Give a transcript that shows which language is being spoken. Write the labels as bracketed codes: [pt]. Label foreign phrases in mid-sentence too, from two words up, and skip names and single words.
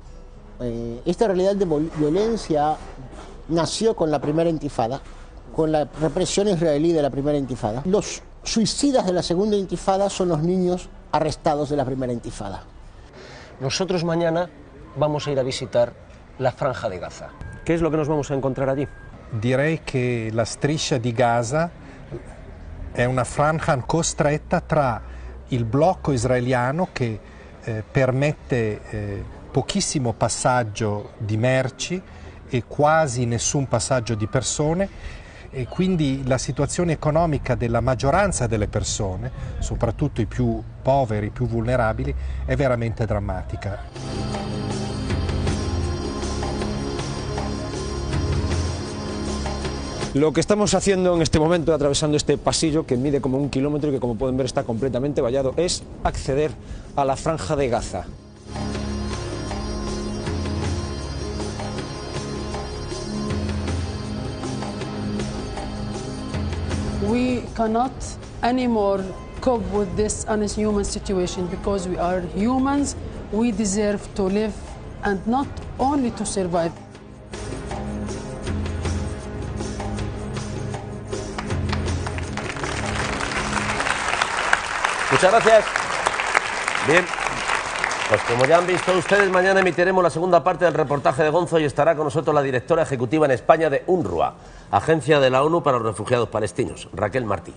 [es] Esta realidad de violencia nació con la primera intifada, con la represión israelí de la primera intifada. Los suicidas de la segunda intifada son los niños arrestados de la primera intifada. Nosotros mañana vamos a ir a visitar la Franja de Gaza. ¿Qué es lo que nos vamos a encontrar allí? [it] Direi che la striscia di Gaza è una franja costretta tra il blocco israeliano che permette pochissimo passaggio di merci e quasi nessun passaggio di persone, e quindi la situazione economica della maggioranza delle persone, soprattutto i più poveri, i più vulnerabili, è veramente drammatica. [es] Lo que estamos haciendo en este momento, atravesando este pasillo que mide como 1 kilómetro y que, como pueden ver, está completamente vallado, es acceder a la Franja de Gaza. [en] We cannot anymore cope with this inhuman situation because we are humans. We deserve to live and not only to survive. [es] Muchas gracias. Bien, pues como ya han visto ustedes, mañana emitiremos la segunda parte del reportaje de Gonzo y estará con nosotros la directora ejecutiva en España de UNRWA, Agencia de la ONU para los Refugiados Palestinos, Raquel Martí.